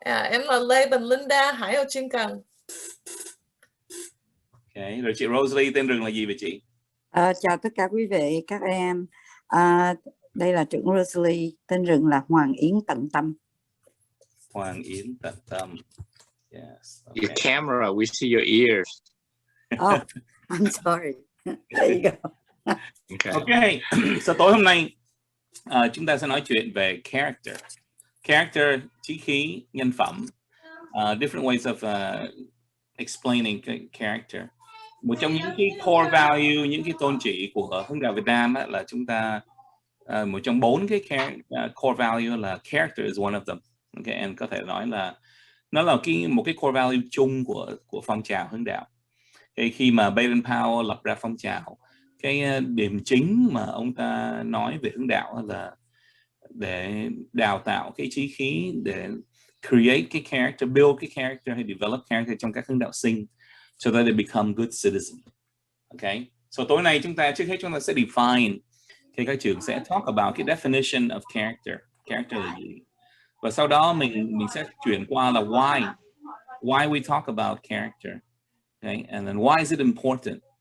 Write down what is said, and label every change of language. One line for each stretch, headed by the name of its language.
Vietnamese: Em là Lê Bình Linda, Hải Âu chuyên cần. Okay. Rồi chị Rosalie, tên rừng là gì vậy chị? Chào tất cả quý vị, các em. Đây là trưởng Rosalie, tên rừng là Hoàng Yến Tận Tâm. Hoàng Yến Tận Tâm. Yes. Okay.
English: Your camera, we see your ears. Oh, I'm sorry. There you go. Okay.
Vietnamese: So tối hôm nay chúng ta sẽ nói chuyện về character. Character, chí khí, nhân phẩm.
English: Different ways of explaining character.
Vietnamese: Một trong những cái core value, những cái tôn chỉ của Hướng đạo Việt Nam là chúng ta một trong 4 cái core value là character is one of them. Okay, and có thể nói là nó là một cái core value chung của phong trào Hướng đạo. Khi mà Baden-Powell lập ra phong trào, cái điểm chính mà ông ta nói về Hướng đạo là để đào tạo cái chí khí, để create cái character, build cái character hay develop character trong các hướng đạo sinh,
English: so that they become good citizen.
Vietnamese: Okay, so tối nay trước hết chúng ta sẽ define, các trường sẽ
English: talk about
Vietnamese: cái definition of character. Character là gì? Và sau đó mình sẽ chuyển qua là
English: why we talk about character. Okay, and then why is it important?